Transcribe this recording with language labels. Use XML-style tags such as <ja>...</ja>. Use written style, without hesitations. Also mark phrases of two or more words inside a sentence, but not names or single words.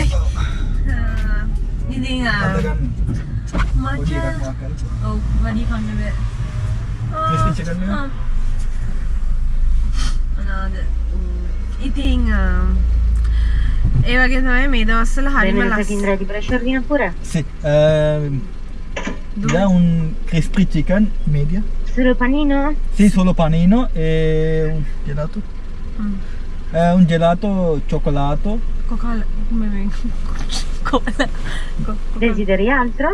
<si>ඉතින් මට ඔව් වැඩි කන්න බෑ.</si> <en>crispy chicken නේ.</en> <si>අනාද ඉතින් ඒ වගේ තමයි මේ දවස්වල හරිම ලස්සන.</si> <it>Sì, da un</it> <en>crispy chicken</en> <it>media. Solo panino? Sì, solo panino e un gelato. Un gelato cioccolato. Coca-Cola. Desideri altro?</it>